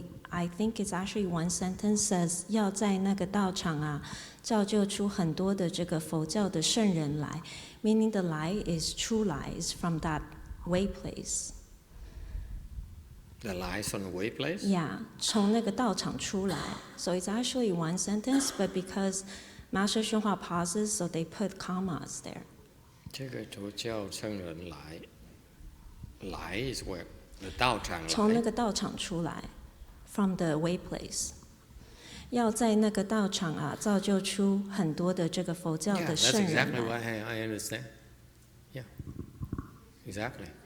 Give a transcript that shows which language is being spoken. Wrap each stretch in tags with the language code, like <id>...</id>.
<en>I think it's actually one sentence says</en> <zh>要在那个道场啊，造就出很多的这个佛教的圣人来</zh> <en>，meaning the 来 is true 来 is from that Wei place. The lies from the Wei place?</en> <zh>Yeah, 从那个道场出来。</zh> <en>So it's actually one sentence, but because Master YongHua pauses, so they put commas there.</en> <zh>这个佛教圣人来，来</zh> <en>is where the</en> <zh>道场来。从那个道场出来 ，</zh> <en>from the Wei place.</en> <zh>要在那个道场啊，造就出很多的这个佛教的圣人来。</zh> <en>Yeah, that's exactly what I understand. Yeah, exactly.</en>